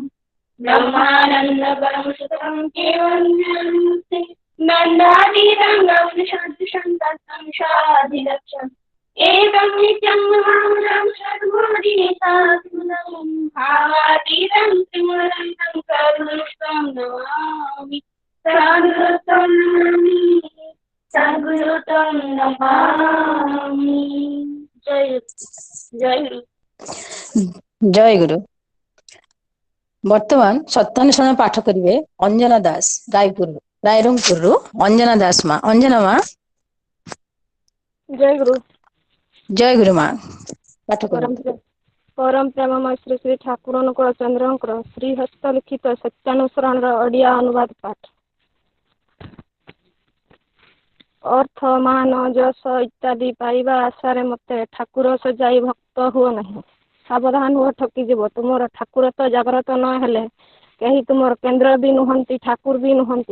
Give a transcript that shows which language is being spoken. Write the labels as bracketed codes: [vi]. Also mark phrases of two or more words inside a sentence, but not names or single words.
[sa] ब्रह्मानन्दपरं सुखं केवलं ज्ञानमूर्ति दण्डातीतं गौरीसदृशं तत्संसाराधिलक्ष्यम् एकं नित्यं महामृतं सद्गुरुदीसात्मनं भावातीतं त्रिमूर्तं करुणस्थं नमामि सद्गुरुतं नमामि सद्गुरुतं नमामि। [or] ଜୟ ଜୟ ଗୁରୁ। ଜୟ ଗୁରୁ। ବର୍ତ୍ତମାନ ସତ୍ୟାନୁଷ୍ଠାନ ପାଠ କରିବେ ଅଞ୍ଜନା ଦାସ ରାଇରଙ୍ଗପୁରରୁ। ଅଞ୍ଜନା ଦାସ ମା। ଅଞ୍ଜନା ମା। ଜୟ ଗୁରୁ। ଜୟ ଗୁରୁ ମା। ପାଠ परम କରନ୍ତୁ। ପରମ ପ୍ରେମମୟ ଶ୍ରୀ ଶ୍ରୀ ଠାକୁର ଅନୁକୂଳ ଚନ୍ଦ୍ରଙ୍କର ଶ୍ରୀ ହସ୍ତ ଲିଖିତ ସତ୍ୟାନୁସରଣର ଓଡ଼ିଆ ଅନୁବାଦ ପାଠ। ଅର୍ଥ ମାନ ଯଶ ଇତ୍ୟାଦି ପାଇବା ଆଶାରେ ମୋତେ ଠାକୁର ସଜାଇ ଭକ୍ତ ହୁଅ ନାହିଁ। ସାବଧାନ ହୁଅ ଠକିଯିବ। ତୁମର ଠାକୁର ତ ଜାଗ୍ରତ ନ ହେଲେ କେହି ତୁମର କେନ୍ଦ୍ର ବି ନୁହନ୍ତି, ଠାକୁର ବି ନୁହନ୍ତି।